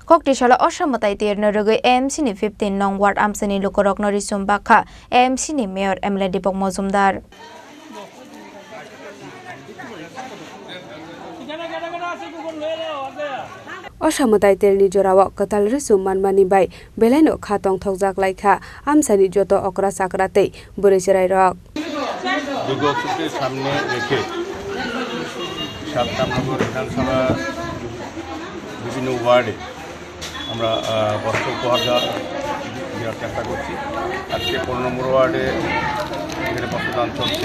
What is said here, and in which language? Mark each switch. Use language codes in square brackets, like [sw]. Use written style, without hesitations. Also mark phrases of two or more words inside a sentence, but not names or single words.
[trp] Koktisalo Osamatai Tirno Rugui AMC ni 15 Nong Ward Amchaini Lukurokno Richum Bakha AMC ni Mayor MLA Dipak Majumder. Osamatai Tirni Jorawa Katal Richum Manmani Bai Beleno Khatong Thokjak Laikha Amchaini Joto Okra Sakrate Burichirai Rok [bn] দুর্গোৎসবকে সামনে রেখে ৭ নম্বর বিধানসভা বিভিন্ন ওয়ার্ডে আমরা বস্ত্র উপহার দেওয়ার চেষ্টা করছি। আজকে ১৫ নম্বর ওয়ার্ডে এখানে বস্ত্রদান চলছে।